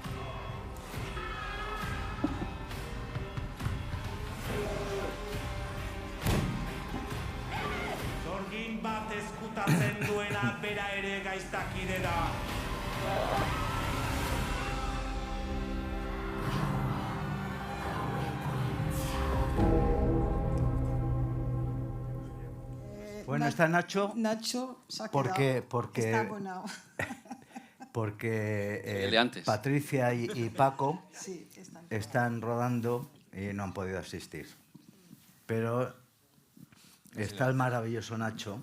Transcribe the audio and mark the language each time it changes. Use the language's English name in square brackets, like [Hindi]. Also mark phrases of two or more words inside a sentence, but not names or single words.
[Basque] Zorgin bat ezkutatzen duena bera ere gaiztakide da. [Spanish] Bueno, está Nacho. Nacho se ha porque está abonado. porque El de antes. Patricia y Paco Sí, están rodando y no han podido asistir. Pero está el maravilloso Nacho,